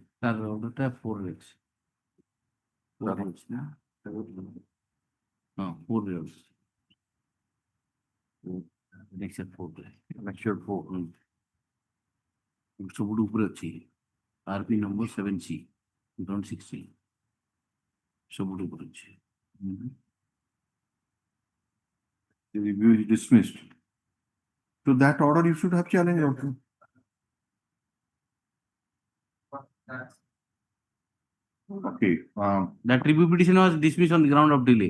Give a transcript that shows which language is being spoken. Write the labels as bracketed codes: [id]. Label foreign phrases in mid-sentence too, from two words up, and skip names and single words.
[en] Sir, order to 4 weeks. 4 weeks, na? No, 4 years. Next 4 weeks. Lecture 4. [or] ସବୁଠୁ ଉପରେ ଅଛି [en] RP number 7C, ground 16. [or] ସବୁଠୁ ଉପରେ ଅଛି. [en] The review is dismissed. So that order you should have challenged also. Okay, That review petition was dismissed on the ground of delay.